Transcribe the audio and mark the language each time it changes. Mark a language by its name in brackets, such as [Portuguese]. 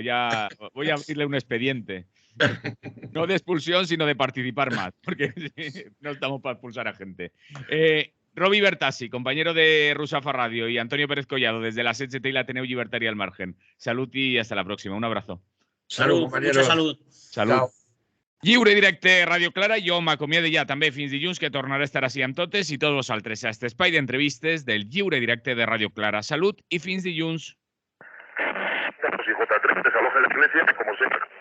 [Spanish] Ya voy a abrirle un expediente. No de expulsión, sino de participar más, porque no estamos para expulsar a gente. Roby Bertassi, compañero de Ruzafa Radio, y Antonio Pérez Collado, desde la SHT y la Ateneu Llibertària al Margen. Salud y hasta la próxima. Un abrazo. Salud, compañero. Mucha salud. [Catalan] Salut. Lliure directe Radio Clara. Jo m'acomiado ja també fins dilluns, que tornaré a estar així amb totes i tots vosaltres a este espai d'entrevistes del Lliure directe de Radio Clara. Salut i fins dilluns. [Spanish] Pues J3 desaloja la iglesia, como siempre.